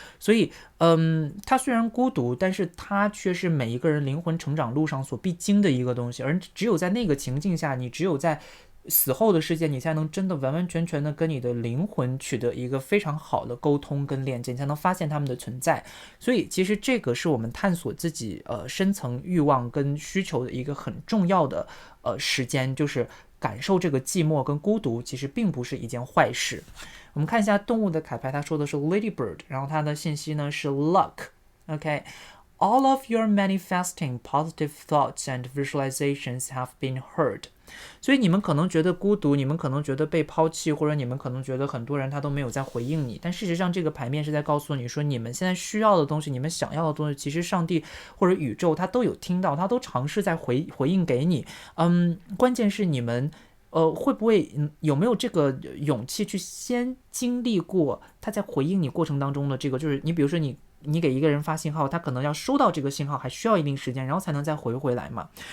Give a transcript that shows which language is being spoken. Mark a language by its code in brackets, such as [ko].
[zh] 所以它虽然孤独，但是它却是每一个人灵魂成长路上所必经的一个东西，而只有在那个情境下，你只有在死后的世界，你才能真的完完全全的跟你的灵魂取得一个非常好的沟通跟链接，你才能发现他们的存在。所以其实这个是我们探索自己深层欲望跟需求的一个很重要的时间，就是感受这个寂寞跟孤独，其实并不是一件坏事。我们看一下动物的卡牌，它说的是 Ladybird， 然后它的信息呢是 Luck。OK， [en] All of your manifesting positive thoughts and visualizations have been heard。 [zh] 所以你们可能觉得孤独，你们可能觉得被抛弃，或者你们可能觉得很多人他都没有在回应你，但事实上这个牌面是在告诉你说，你们现在需要的东西，你们想要的东西，其实上帝或者宇宙他都有听到，他都尝试在回应给你。关键是你们会不会有没有这个勇气去先经历过他在回应你过程当中的这个，就是你比如说你给一个人发信号，他可能要收到这个信号还需要一定时间，然后才能再回来嘛。